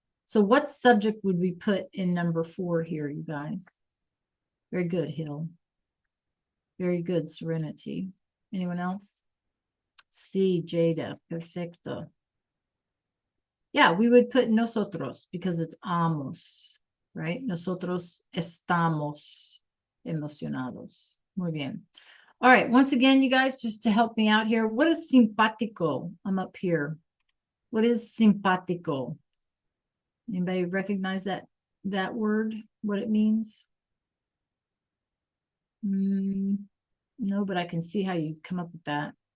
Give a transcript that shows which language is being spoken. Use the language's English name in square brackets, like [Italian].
[English] So what subject would we put in number 4 here, you guys? Very good, Hill. Very good, Serenity. Anyone else? [Spanish] Sí, Jada. Perfecto. [English] Yeah, we would put nosotros because it's amos, right? [Spanish] Nosotros estamos emocionados. Muy bien. [English] All right, once again, you guys, just to help me out here, what is simpático? I'm up here. What is simpático? Anybody recognize that word, what it means? No, but I can see how you come up with that.